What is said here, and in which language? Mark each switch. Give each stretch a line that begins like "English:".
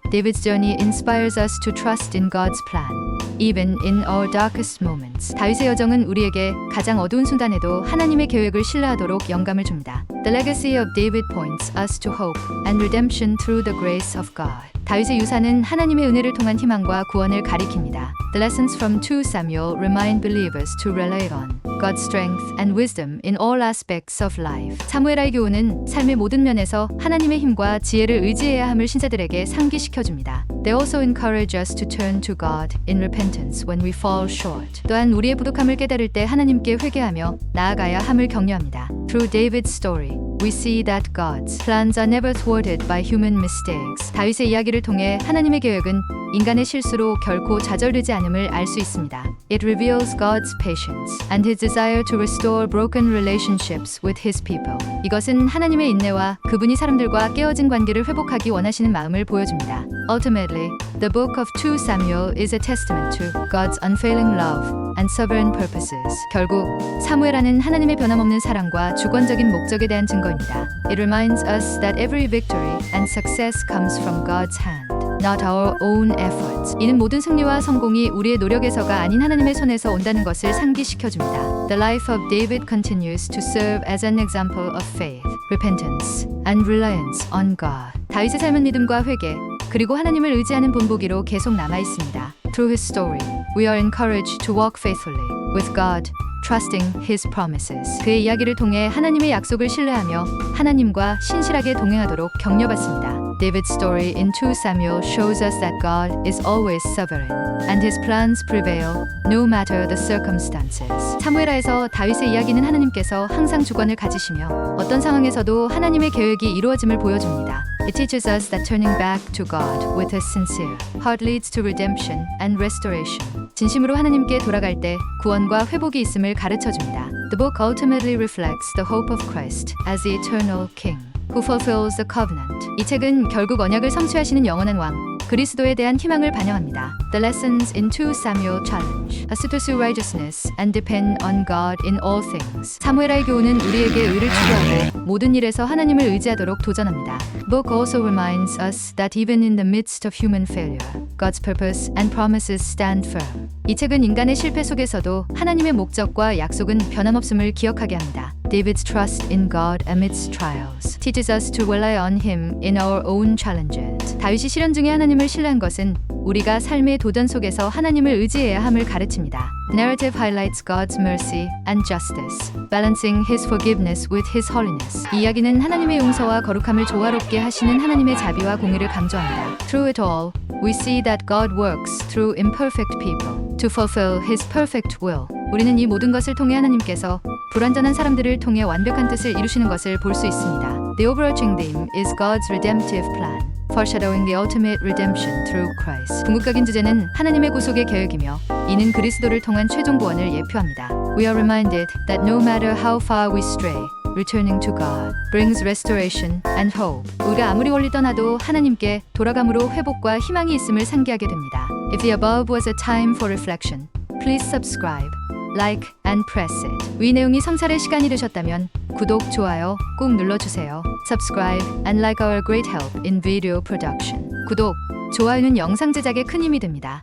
English: David's journey inspires us to trust in God's plan, even in our darkest moments.
Korean: 다윗의 여정은 우리에게 가장 어두운 순간에도 하나님의 계획을 신뢰하도록 영감을 줍니다.
English: The legacy of David points us to hope and redemption through the grace of God.
Korean: 다윗의 유산은 하나님의 은혜를 통한 희망과 구원을 가리킵니다.
English: The lessons from 2 Samuel remind believers to rely on God's strength and wisdom in all aspects of life.
Korean: 사무엘하의 교훈은 삶의 모든 면에서 하나님의 힘과 지혜를 의지해야 함을 신자들에게 상기시켜줍니다.
English: They also encourage us to turn to God in repentance when we fall short.
Korean: 또한 우리의 부족함을 깨달을 때 하나님께 회개하며 나아가야 함을 격려합니다.
English: Through David's story, we see that God's plans are never thwarted by human mistakes.
Korean: 다윗의 이야기를 통해 하나님의 계획은 인간의 실수로 결코 좌절되지 않음을 알 수 있습니다.
English: It reveals God's patience and His desire to restore broken relationships with His people.
Korean: 이것은 하나님의 인내와 그분이 사람들과 깨어진 관계를 회복하기 원하시는 마음을 보여줍니다.
English: Ultimately, the book of 2 Samuel is a testament to God's unfailing love and sovereign purposes.
Korean: 결국 사무엘하는 하나님의 변함없는 사랑과 주권적인 목적에 대한 증거입니다.
English: It reminds us that every victory and success comes from God's hand, not our own efforts.
Korean: 이는 모든 승리와 성공이 우리의 노력에서가 아닌 하나님의 손에서 온다는 것을 상기시켜줍니다.
English: The life of David continues to serve as an example of faith, repentance, and reliance on God.
Korean: 다윗의 삶은 믿음과 회개, 그리고 하나님을 의지하는 본보기로 계속 남아 있습니다.
English: Through his story, we are encouraged to walk faithfully with God, trusting His promises.
Korean: 그의 이야기를 통해 하나님의 약속을 신뢰하며 하나님과 신실하게 동행하도록 격려받습니다.
English: David's story in 2 Samuel shows us that God is always sovereign and His plans prevail no matter the circumstances.
Korean: 사무엘하에서 다윗의 이야기는 하나님께서 항상 주권을 가지시며 어떤 상황에서도 하나님의 계획이 이루어짐을 보여줍니다.
English: It teaches us that turning back to God with a sincere heart leads to redemption and restoration.
Korean: 진심으로 하나님께 돌아갈 때 구원과 회복이 있음을 가르쳐줍니다.
English: The book ultimately reflects the hope of Christ as the eternal King, who fulfills the covenant.
Korean: 이 책은 결국 언약을 성취하시는 영원한 왕, 그리스도에 대한 희망을 반영합니다.
English: The lessons in 2 Samuel challenge us to pursue righteousness and depend on God in all things.
Korean: 사무엘하의 교훈은 우리에게 의를 추구하고 모든 일에서 하나님을 의지하도록 도전합니다.
English: Book also reminds us that even in the midst of human failure, God's purpose and promises stand firm.
Korean: 이 책은 인간의 실패 속에서도 하나님의 목적과 약속은 변함없음을 기억하게 합니다.
English: David's trust in God amidst trials teaches us to rely on Him in our own challenges.
Korean: 다윗이 시련 중에 하나님을 신뢰한 것은 우리가 삶의 도전 속에서 하나님을 의지해야 함을 가르칩니다.
English: The narrative highlights God's mercy and justice, balancing His forgiveness with His holiness.
Korean: 이 이야기는 하나님의 용서와 거룩함을 조화롭게 하시는 하나님의 자비와 공의를 강조합니다.
English: Through it all, we see that God works through imperfect people to fulfill His perfect will.
Korean: 우리는 이 모든 것을 통해 하나님께서 불완전한 사람들을 통해 완벽한 뜻을 이루시는 것을 볼 수 있습니다.
English: The overarching theme is God's redemptive plan, foreshadowing the ultimate redemption through Christ.
Korean: 궁극적인 주제는 하나님의 구속의 계획이며 이는 그리스도를 통한 최종 구원을 예표합니다.
English: We are reminded that no matter how far we stray, returning to God brings restoration and hope.
Korean: 우리가 아무리 멀리 떠나도 하나님께 돌아감으로 회복과 희망이 있음을 상기하게 됩니다.
English: If the above was a time for reflection, please subscribe, like and press it.
Korean: 위 내용이 성찰의 시간이 되셨다면 구독, 좋아요 꼭 눌러주세요.
English: Subscribe and like our great help in video production.
Korean: 구독, 좋아요는 영상 제작에 큰 힘이 됩니다.